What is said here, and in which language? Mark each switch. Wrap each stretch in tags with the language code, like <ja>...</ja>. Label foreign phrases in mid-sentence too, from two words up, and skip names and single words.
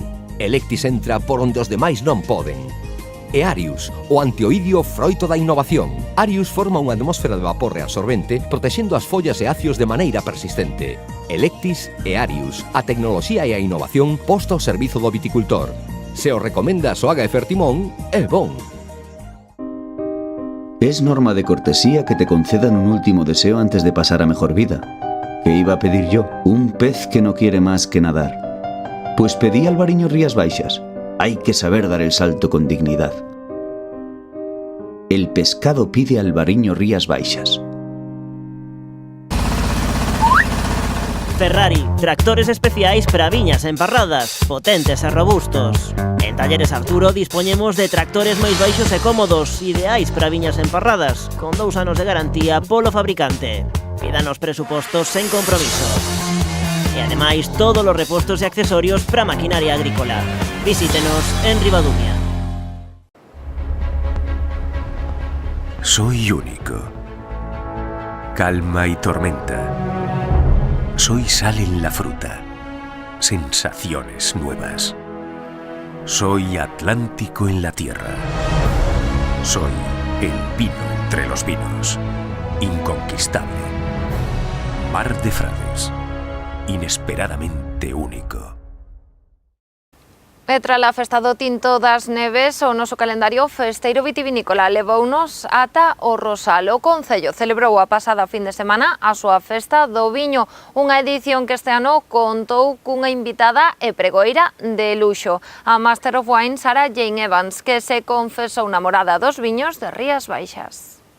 <gl>Electis entra por onde os demais non poden. E Arius, o antioidio froito da innovación. Arius forma unha atmósfera de vapor reabsorbente protexendo as follas e acios de maneira persistente. Electis e Arius, a tecnoloxía e a innovación posta ao servizo do viticultor. Se o recomenda a Soaga e Fertimón, é bon.</gl> <es>Es norma de cortesía que te concedan un último deseo antes de pasar a mejor vida. ¿Qué iba a pedir yo? Un pez que no quiere más que nadar. Pues pedí Albariño Rías Baixas. Hay que saber dar el salto con dignidad. El pescado pide Albariño Rías Baixas.</es> <gl>Ferrari, tractores especiais para viñas emparradas, potentes e robustos. En Talleres Arturo dispoñemos de tractores máis baixos e cómodos, ideais para viñas emparradas, con 2 anos de garantía polo fabricante. Pídanos presupostos sen compromiso. E ademais todos os repostos e accesorios para maquinaria agrícola. Visítenos en Ribadumia.</gl> <es>Soy único. Calma y tormenta. Soy sal en la fruta. Sensaciones nuevas. Soy Atlántico en la tierra. Soy el vino entre los vinos. Inconquistable. Mar de Frades. Inesperadamente único.</es> <gl>Petra, a festa do Tinto das Neves, o noso calendario festeiro vitivinícola levounos ata o Rosal. O Concello celebrou a pasada fin de semana a súa festa do viño, unha edición que este ano contou cunha invitada e pregoeira de luxo, a</gl> <en>Master of Wine</en> <gl>Sarah Jane Evans, que se confesou namorada dos viños de Rías Baixas.</gl>